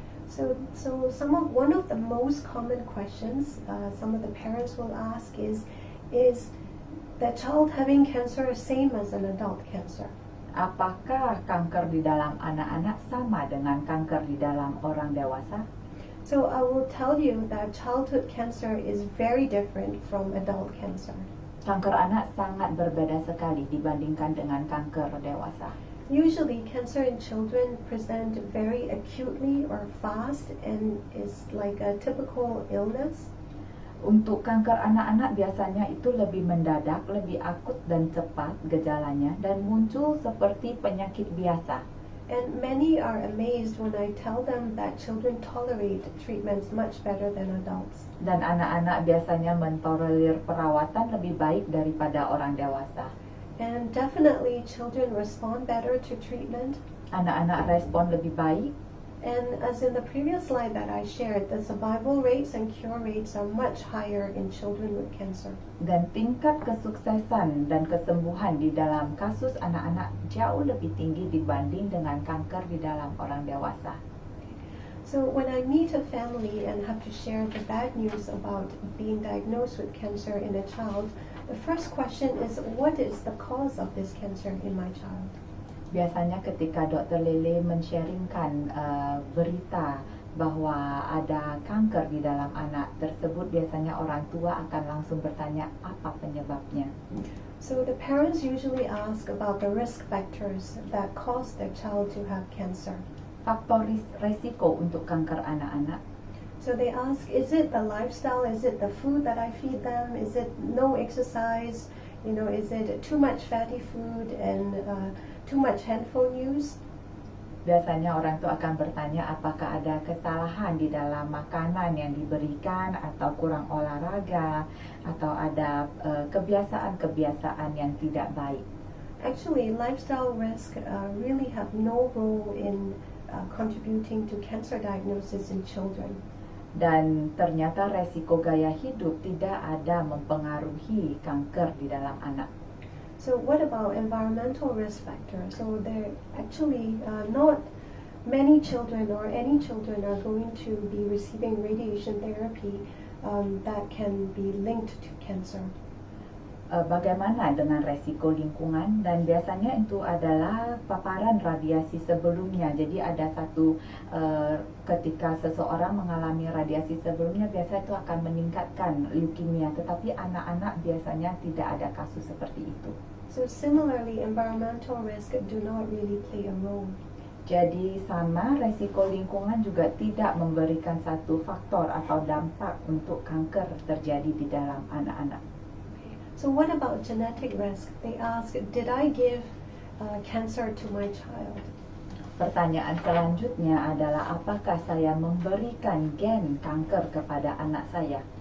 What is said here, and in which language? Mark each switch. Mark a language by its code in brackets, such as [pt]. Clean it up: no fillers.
[en] So one of the most common questions some of the parents will ask is the child having cancer same as an adult cancer? [id] Apakah kanker di dalam anak-anak sama dengan kanker di dalam orang dewasa? [en] So I will tell you that childhood cancer is very different from adult cancer. [id] Kanker anak sangat berbeda sekali dibandingkan dengan kanker dewasa. [en] Usually cancer in children present very acutely or fast and is like a typical illness. [id] Untuk kanker anak-anak biasanya itu lebih mendadak, lebih akut dan cepat gejalanya dan muncul seperti penyakit biasa. [en] And many are amazed when I tell them that children tolerate treatments much better than adults. [id] Dan anak-anak biasanya mentolerir perawatan lebih baik daripada orang dewasa. [en] And definitely children respond better to treatment. [id] Anak-anak respon lebih baik. [en] And as in the previous slide that I shared, the survival rates and cure rates are much higher in children with cancer. [id] Dan tingkat kesuksesan dan kesembuhan di dalam kasus anak-anak jauh lebih tinggi dibanding dengan kanker di dalam orang dewasa. [en] So when I meet a family and have to share the bad news about being diagnosed with cancer in a child, the first question is, what is the cause of this cancer in my child? [id] Biasanya ketika Dr. Lele men-sharingkan berita bahwa ada kanker di dalam anak tersebut, biasanya orang tua akan langsung bertanya apa penyebabnya. [en] So the parents usually ask about the risk factors that cause their child to have cancer. [id] Faktor resiko untuk kanker anak-anak. [en] So they ask, is it the lifestyle? Is it the food that I feed them? Is it no exercise? You know, is it too much fatty food and too much handphone use? [id] biasanya orang itu akan bertanya apakah ada kesalahan di dalam makanan yang diberikan atau kurang olahraga atau ada kebiasaan-kebiasaan yang tidak baik. [en] Actually, lifestyle risk really have no role in contributing to cancer diagnosis in children. [id] Dan ternyata resiko gaya hidup tidak ada mempengaruhi kanker di dalam anak. [en] So what about environmental risk factors? So there actually not many children or any children are going to be receiving radiation therapy that can be linked to cancer. [id] Bagaimana dengan resiko lingkungan? Dan biasanya itu adalah paparan radiasi sebelumnya. Jadi ada satu ketika seseorang mengalami radiasi sebelumnya, biasa itu akan meningkatkan leukemia. Tetapi anak-anak biasanya tidak ada kasus seperti itu. [en] So similarly, environmental risk do not really play a role. [id] Jadi sama, resiko lingkungan juga tidak memberikan satu faktor atau dampak untuk kanker terjadi di dalam anak-anak. [en] So what about genetic risk? They ask, did I give cancer to my child? [id] Pertanyaan selanjutnya adalah apakah saya memberikan gen kanker kepada anak saya?